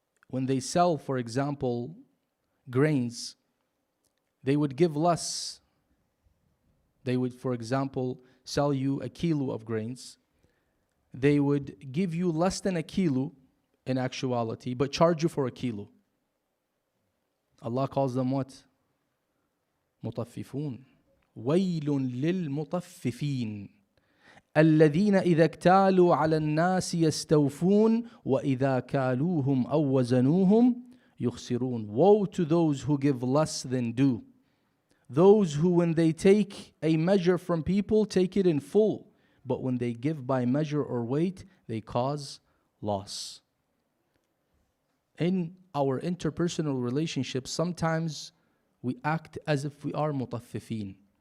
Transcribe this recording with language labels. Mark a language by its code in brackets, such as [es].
[en] when they sell, for example, grains, they would give less. They would, for example, sell you a kilo of grains. They would give you less than a kilo in actuality, but charge you for a kilo. Allah calls them what? مطففون. [ar] ويل للمطففين الذين إذا اكتالوا على الناس يستوفون وإذا كالوهم أو وزنوهم يخسرون. [en] Woe to those who give less than due. Those who, when they take a measure from people, take it in full. But when they give by measure or weight, they cause loss. In our interpersonal relationships, sometimes we act as if we are mutaffifin.